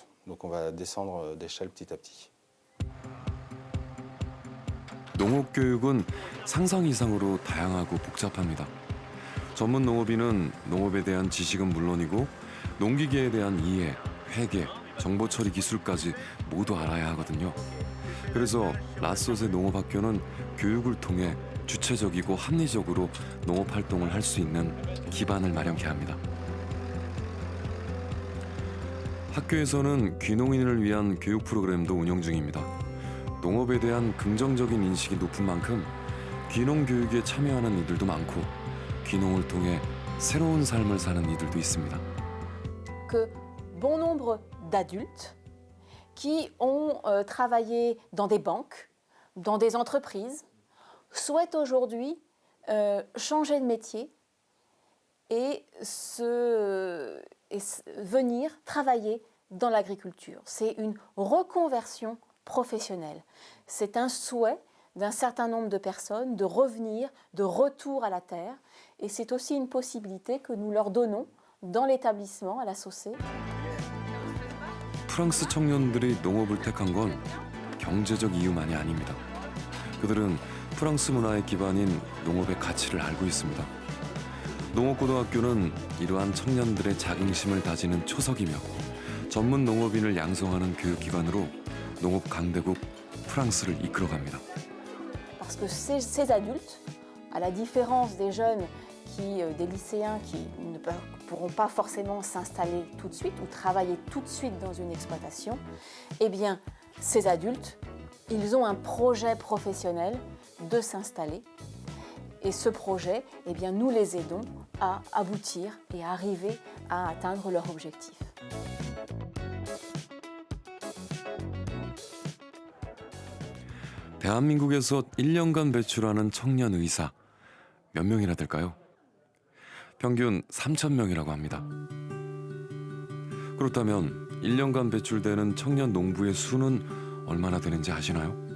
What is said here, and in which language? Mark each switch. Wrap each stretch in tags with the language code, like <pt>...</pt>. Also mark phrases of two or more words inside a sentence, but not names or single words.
<fr>Donc on va descendre d'échelle petit à petit.</fr> <ko>농업교육은 상상 이상으로 다양하고 복잡합니다. 전문 농업인은 농업에 대한 지식은 물론이고 농기계에 대한 이해, 회계, 정보 처리 기술까지 모두 알아야 하거든요. 그래서 라소세 농업학교는 교육을 통해 주체적이고 합리적으로 농업 활동을 할 수 있는 기반을 마련케 합니다. 학교에서는 귀농인을 위한 교육 프로그램도 운영 중입니다. 농업에 대한 긍정적인 인식이 높은 만큼 귀농 교육에 참여하는 이들도 많고 귀농을 통해 새로운 삶을 사는 이들도 있습니다.</ko> <fr>Que bon nombre d'adultes qui ont travaillé dans des banques, dans des entreprises, souhaitent aujourd'hui changer de métier et venir travailler dans l'agriculture. C'est une reconversion professionnelle. C'est un souhait d'un certain nombre de personnes de revenir, de retour à la terre. Et c'est aussi une possibilité que nous leur donnons dans l'établissement, à la SOCé.</fr> <ko>프랑스 청년들이 농업을 택한 건 경제적 이유만이 아닙니다. 그들은 프랑스 문화의 기반인 농업의 가치를 알고 있습니다. 농업고등학교는 이러한 청년들의 자긍심을 다지는 초석이며 전문 농업인을 양성하는 교육기관으로 농업 강대국 프랑스를 이끌어갑니다.</ko> <fr>Parce que ces adultes, à la différence des jeunes, des lycéens qui ne pourront pas forcément s'installer tout de suite ou travailler tout de suite dans une exploitation, eh bien, ces adultes, ils ont un projet professionnel de s'installer. Et ce projet, eh bien, nous les aidons à aboutir et à arriver à atteindre leur objectif.</fr> <ko>대한민국에서 1년간 배출하는 청년 의사 몇 명이나 될까요? 평균 3,000명이라고 합니다. 그렇다면 1년간 배출되는 청년 농부의 수는 얼마나 되는지 아시나요?</ko>